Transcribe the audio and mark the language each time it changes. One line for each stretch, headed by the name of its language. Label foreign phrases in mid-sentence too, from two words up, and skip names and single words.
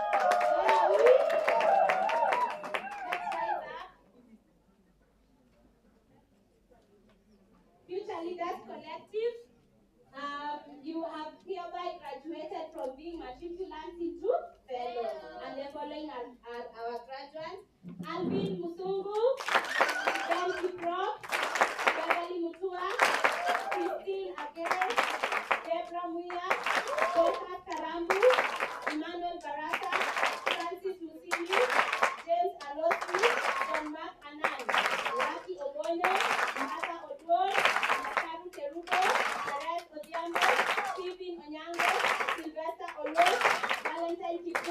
English: Let's rise up. Future Leaders Collective. You have hereby graduated from being matriculants into fellows. And the following are our graduates: Alvin Musungu, Ben Kiprop, Beverly Mutua, Christine Agere, Debra Muya, Joseph Karambu, Emmanuel Barata, Francis Musili, James Alosi, John Mark Anand, Lucky Obono, Martha Odwor, Makaru Terubo, Perez Odiambo, Stephen Onyango, Sylvester Olo, Valentine Kipu.